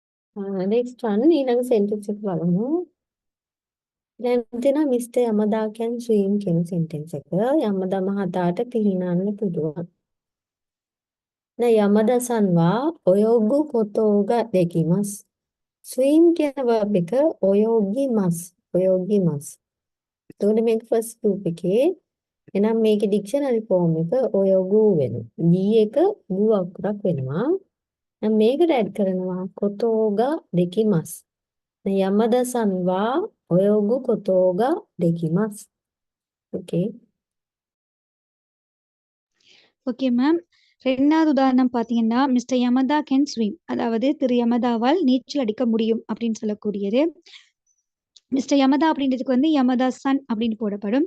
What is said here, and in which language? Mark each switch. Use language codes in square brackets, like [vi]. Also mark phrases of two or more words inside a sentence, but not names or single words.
[en] next one [si] ඊළඟ sentence එක බලමු. දැන් තියෙනවා Mr. යමදා [en] can swim [si] කියන sentence එක. යමදා මහතාට පිහිනන්න පුළුවන්. [ja] ね、山田さんは泳ぐことができます。swim [si] කියන verb එක [ja] 泳ぎます. 泳ぎます. [si] එතකොට මේක [en] first group [si] එකේ එහෙනම් මේකේ [en] dictionary form [si] එක ඔයගු වෙනවා. දී එක ගු අකුරක් වෙනවා. දැන් මේකට add කරනවා [ja] ことができます. දැන් 山田さんは泳ぐことができます. [ta] ஓகே. [en] okay ma'am. [ta] 2வது உதாரணம் பார்த்தீங்கன்னா, [en] Mister Yamada can swim. [ta] அதாவது திரு யமதாவால் நீச்சல் அடிக்க முடியும் அப்படின்னு சொல்லக்கூடியது. மிஸ்டர் யமதா அப்படின்றதுக்கு வந்து யமதா சன் அப்படின்னு போடப்படும்.